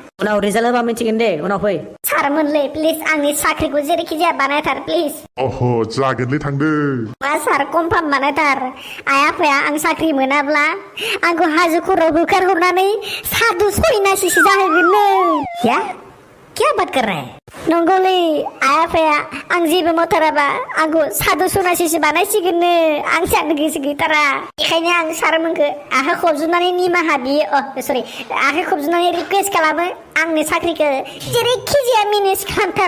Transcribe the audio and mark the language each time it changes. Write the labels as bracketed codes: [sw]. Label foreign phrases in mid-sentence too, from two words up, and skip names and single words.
[brx] उनाव रिजाल्ट होबा मिथिगोन दे उनाव फै सारमोनलै प्लिज आंनि साख्रिखौ जेरैखि जाया बानायथार प्लिज अह जागोनलै थांदो मा सार कनफार्म बानायथार आइ आफाया आं साख्रि मोनाब्ला आंखौ हाजो खर'आव होखारहरनानै सादु सयनासिसो जाहोगोननो [hi] या क्या बात कर रहा है [brx] नंगौलै आइ आफाया आं जेबो मावथाराबा आंखौ सादु सनासिसो बानायसिगोननो आं जानो गोसो गैथारा बेखायनो आं सारमोनखौ आखाइ खबजोबनानै निमाहा बियो सरि आखाइ खबजोबनानै रिकुवेस्ट खालामो आंनि साख्रिखौ जेरैखि जाया मेनेज खालामथार